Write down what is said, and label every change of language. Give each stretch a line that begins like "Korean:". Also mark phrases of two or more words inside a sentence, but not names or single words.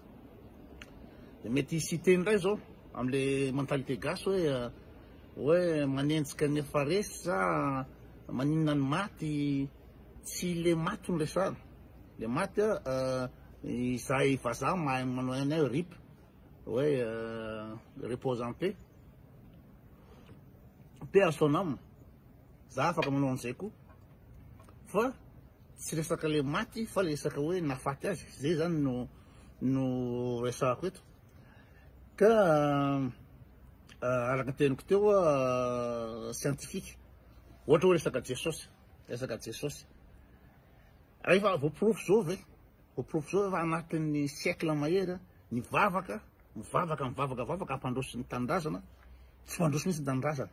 Malagasy: De mety cité indray zao am'le mentalité gasy hoe manenjika ny efa resy sa maninona ny maty, tsy le maty no resahana. Le maty izay vazaha mahay manao anay RIP, hoe
French: repose en paix, paix à son âme.
Malagasy: Za afaka manao an'izay koa, fa tsy resaka le maty fa le resaka hoe nafaty azy, zay zany no resahako eto. Ka araka ny teniko teo scientifique, ohatra hoe resaka Jesosy, rehefa voaporofo zao ve, efa anatin'ny siècle mahery nivavaka ampandroso ny tanindrazana, tsy mandroso mihitsy ny tanindrazana.